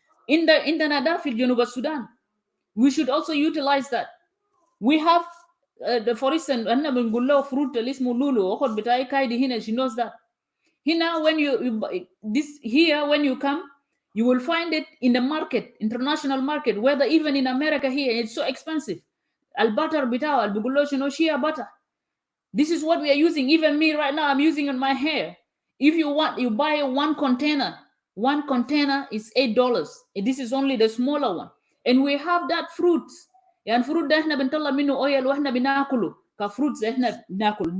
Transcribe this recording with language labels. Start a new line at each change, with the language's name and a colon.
Arabic: عندنا ده في جنوب السودان.
English: We should also utilize that. We have for instance
Arabic: احنا بنقول له fruit اللي اسمه لولو اخد بتاعي كايدي هنا
English: she knows that. هنا when you this here when you come you will find it in the market, international market, whether even in America here it's so expensive.
Arabic: الباتر بتاعه اللي بيقول له شنو shea butter.
English: This is what we are using. Even me right now, I'm using on my hair. If you want, you buy one container. One container is $8. This is only the smaller one. And we have that fruit.
Arabic: يعني fruit ده احنا بنطلع منه oil واحنا بناكله كفروتس احنا بناكل.